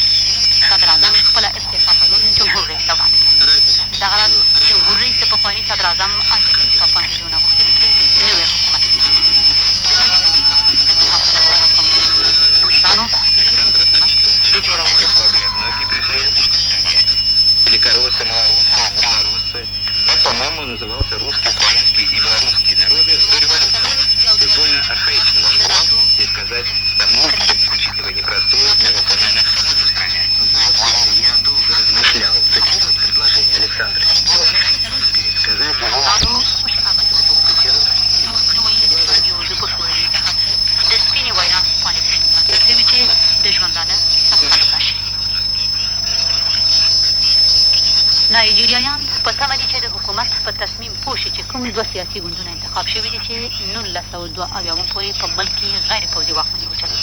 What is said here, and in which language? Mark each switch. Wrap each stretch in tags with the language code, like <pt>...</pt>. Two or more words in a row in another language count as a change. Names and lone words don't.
<ps>صدراعظم خپله استعفا پرون جمهور رئیس ته وړاندې کړه. دغه راز جمهور رئیس د پخواني صدراعظم اندرین پاپاندریو نه غوښتي چې نوی حکومت د جوړولو</ps> <ru>великороссы, малороссы. Так, по-моему, назывался русский, украинский и белорусские народы до революции. Довольно архаичный ваш план, и сказать, тому, учитывая непростую межнациональную обстановку в стране. Я долго размышлял, цитировать предложение Александра пересказать</ru> <ps>د سپینې وینا پاڼې کوي چې د ژوندانه سخته شي. نایجیریایان په تمه دي چې د حکومت په تصمیم پوه شي چې کوم 2 سیاسي ګوندونه انتخاب شوي دي چې 1972 پورې په ملک کې غیر پوځي واکمني وچلوي.</ps>